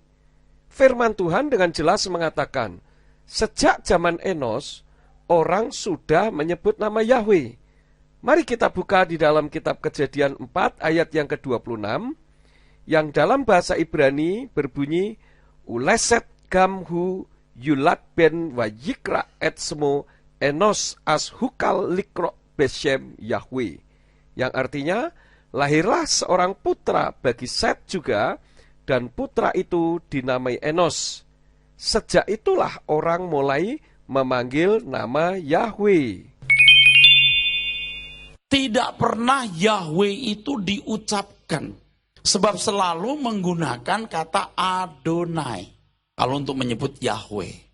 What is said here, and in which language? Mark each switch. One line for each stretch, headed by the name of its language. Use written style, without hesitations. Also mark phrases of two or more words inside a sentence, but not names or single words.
Indonesian: Firman Tuhan dengan jelas mengatakan, sejak zaman Enos, orang sudah menyebut nama Yahwe. Mari kita buka di dalam kitab Kejadian 4 ayat yang ke-26, yang dalam bahasa Ibrani berbunyi,
Hebrew: ולשת גם הוא יולד בן ויקרא את שמו אנוש אז הוחל לקרוא בשם יהוה.
Indonesian: Yang artinya, lahirlah seorang putra bagi Set juga, dan putra itu dinamai Enos. Sejak itulah orang mulai memanggil nama Yahweh. Tidak pernah Yahweh itu diucapkan, sebab selalu menggunakan kata Adonai kalau untuk menyebut Yahweh.